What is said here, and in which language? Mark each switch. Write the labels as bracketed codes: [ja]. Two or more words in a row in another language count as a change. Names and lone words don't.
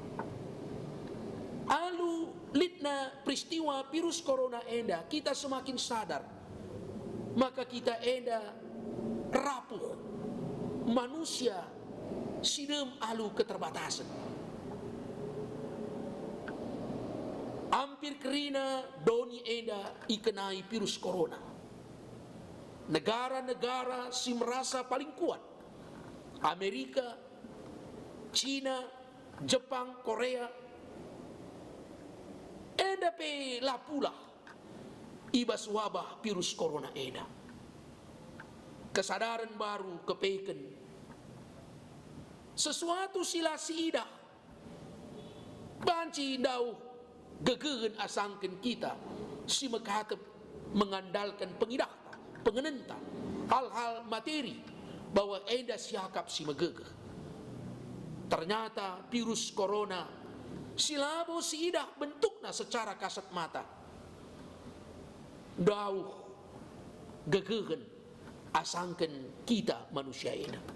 [btx] Alu litna peristiwa virus corona enda, kita semakin sadar. Maka kita enda rapuh manusia sidem alu keterbatasan. Hampir kerina doni enda ikenai virus corona. Negara-negara si merasa paling kuat, Amerika, China, Jepang, Korea, enda pe lapulah ibas wabah virus corona enda. [id] Kesadaran baru [btx] kepeken sesuatu sila siidah banci dauh gegegen asangken kita si mekatep mengandalkan pengidahta, pengenenta hal-hal materi bahwa enda siakap si megegeh. Ternyata virus corona silabo siidah bentukna [id] secara kasat mata [btx] dauh gegegen asangken kita manusia ini.